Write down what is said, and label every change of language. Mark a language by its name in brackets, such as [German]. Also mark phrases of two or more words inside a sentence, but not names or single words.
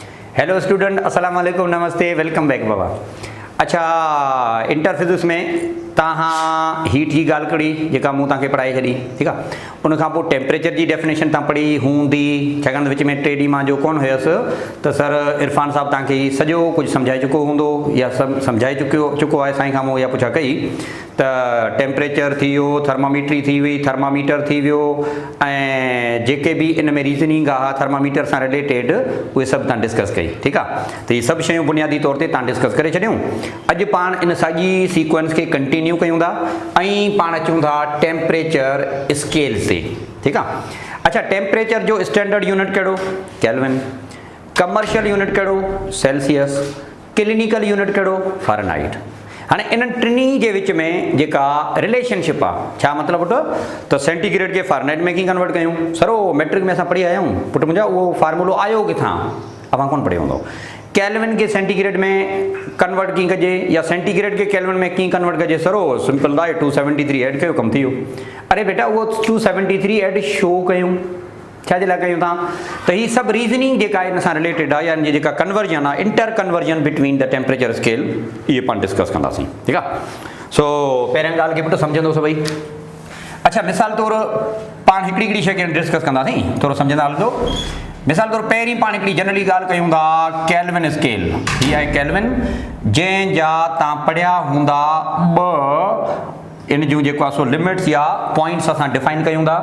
[English] Hello student, [Arabic] السلام عليكم, [English] नमस्ते, welcome back baba. [Sindhi] अच्छा, [English] inter physics [Sindhi] में तव्हां हीट जी ॻाल्हि करी जेका मूं तव्हांखे पढ़ाए छॾी, ठीकु आहे। उन खां पोइ टेम्परेचर जी डेफिनेशन तव्हां पढ़ी हूंदी, छाकाणि त विच में 3 ॾींहं मां जो कोन हुयसि त सर इरफान साहब तव्हांखे सॼो कुझु सम्झाए चुको हूंदो या सम्झाए चुको आहे साईं खां मूं इहा पुछा कई त टेम्परेचर थी वियो, थर्मामीट्री थी वई, थर्मामीटर थी वियो, ऐं जेके बि इन में रीज़निंग आहे थर्मामीटर सां रिलेटेड उहे सभु तव्हां डिस्कस कई, ठीकु आहे। त इहे सभु शयूं बुनियादी तौर ते तव्हां डिस्कस करे छॾियूं। अॼु पाण इन साॻी सीक्वेंस खे कंटिन्यू कयूं था ऐं पाण अचूं था [English] temperature scale [Sindhi] ते, ठीकु आहे। अच्छा, टेम्परेचर जो [English] standard unit [Sindhi] कहिड़ो? केल्विन। [English] commercial unit [Sindhi] कहिड़ो? सेल्सियस। [English] clinical unit [Sindhi] कहिड़ो? फ़ारेनहाइट। हाणे इन्हनि टिनी जे विच में जेका रिलेशनशिप आहे, छा मतिलबु पुटु? त सेंटीग्रेड खे फ़ारेनहाइट में कीअं कन्वर्ट कयूं? सरो मैट्रिक में असां पढ़ी आया आहियूं पुटु मुंहिंजा, उहो फार्मूलो आयो किथां? अव्हां कोन पढ़ियो हूंदो। केल्विन खे सेंटीग्रेड में कन्वर्ट कीअं कजे या सेंटीग्रेड खे केल्विन में कीअं कन्वर्ट कजे? सरो सिंपल आहे, 273 ऐड कयो, कमु थी वियो। अरे बेटा, उहो 273 ऐड छो कयूं? छा जे लाइ कयूं था? त हीअ सभु रीज़निंग जेका आहे इन सां रिलेटेड आहे, यानी जेका कन्वर्जन आहे, [English] inter conversion between the temperature scale, [Sindhi] इहे पाण डिस्कस कंदासीं, ठीकु आहे। सो पहिरियों ॻाल्हि खे पुटु सम्झंदो सभई। अच्छा, मिसाल तौरु पाण हिकिड़ी शइ खे डिस्कस कंदासीं, थोरो सम्झंदा हलंदो। मिसाल तौरु पहिरीं पाण हिकिड़ी जनरली ॻाल्हि कयूं था [English] Kelvin scale. [Sindhi] हीअ आहे केल्विन, जंहिंजा तव्हां पढ़िया हूंदा 2 इन जूं जेको आहे सो लिमिट्स या पॉइंट्स असां डिफाइन कयूं था।